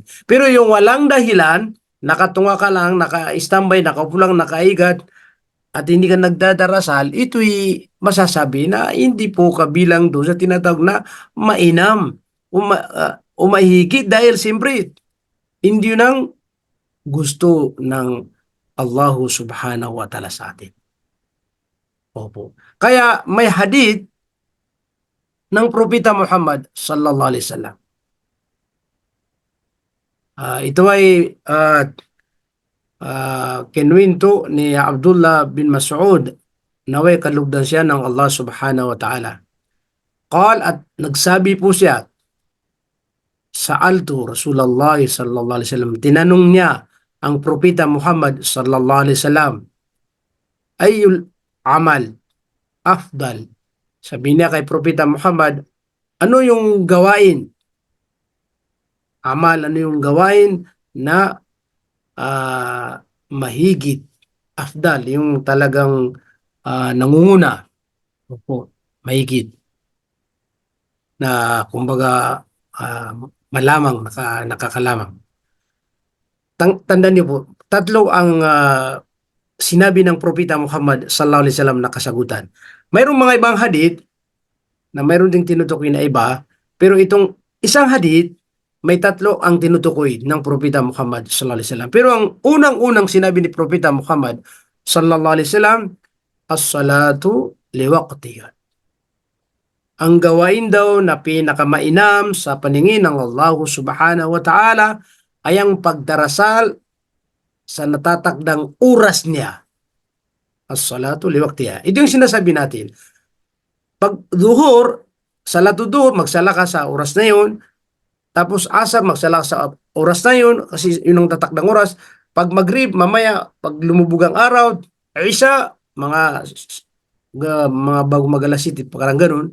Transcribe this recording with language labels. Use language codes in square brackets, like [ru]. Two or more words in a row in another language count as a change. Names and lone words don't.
[tl] Pero yung walang dahilan, nakatunga ka lang, naka-standby, nakaupo lang, nakaigat, at hindi ka nagdadarasal, ito'y masasabi na hindi po kabilang doon sa tinatawag na mainam o mahigit dahil siyempre hindi yun ang gusto ng Allah [ar] سبحانه وتعالى [tl] sa atin. Opo. Kaya may hadith ng Propeta Muhammad [ar] صلى الله عليه وسلم. [tl] Ito ay kinwento ni Abdullah bin Mas'ud, naway kalugdan siya ng Allah [ar] سبحانه وتعالى. [tl] At nagsabi po siya, [ar] سألت رسول الله صلى الله عليه وسلم, [tl] tinanong niya ang Propeta Muhammad [ar] صلى الله عليه وسلم, أي العمل أفضل? [tl] Sabi niya kay Propeta Muhammad, ano yung gawain? Amal, ano yung gawain na mahigit, afdal, yung talagang nangunguna, opo, mahigit, na kumbaga malamang, nakakalamang. Tandaan niyo po, tatlo ang sinabi ng Propeta Muhammad [ar] صلى الله عليه وسلم [tl] na kasagutan. Mayroong mga ibang hadith na mayroon ding tinutukoy na iba, pero itong isang hadith, may tatlo ang tinutukoy ng Propeta Muhammad [ar] صلى الله عليه وسلم. [tl] Pero ang unang-unang sinabi ni Propeta Muhammad [ar] صلى الله عليه وسلم, الصلاة لوقتها. [tl] Ang gawain daw na pinakamainam sa paningin ng Allah [ar] سبحانه وتعالى [tl] ay ang pagdarasal sa natatakdang oras niya. [ar] الصلاة لوقتها. [tl] Ito yung sinasabi natin. Pag duhur, [ar] صلاة الظهر, [tl] magsala ka sa oras na yun. Tapos asar, magsala ka sa oras na yun kasi yun ang tatakdang oras. Pag maghrib, mamaya, pag lumubog ang araw, isha, mga bago mag-alas 7, parang ganun.